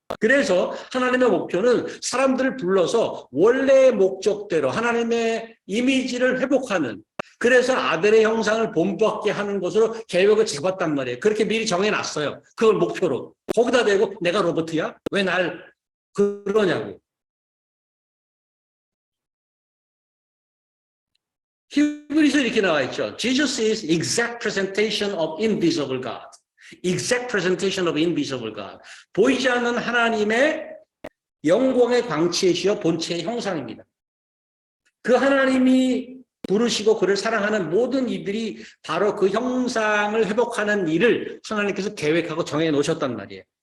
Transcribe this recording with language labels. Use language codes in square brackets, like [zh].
[ko] 그래서 하나님의 목표는 사람들을 불러서 원래의 목적대로 하나님의 이미지를 회복하는, 그래서 아들의 형상을 본받게 하는 것으로 계획을 잡았단 말이에요. 그렇게 미리 정해놨어요. 그걸 목표로. 거기다 대고 내가 로봇이야? 왜 날 그러냐고. 히브리서 이렇게 나와 있죠. [en] Jesus is exact presentation of invisible God. Exact presentation of invisible God. [ko] 보이지 않는 하나님의 영광의 광채이시여 본체의 형상입니다. 그 하나님이 부르시고 그를 사랑하는 모든 이들이 바로 그 형상을 회복하는 일을 하나님께서 계획하고 정해 놓으셨단 말이에요.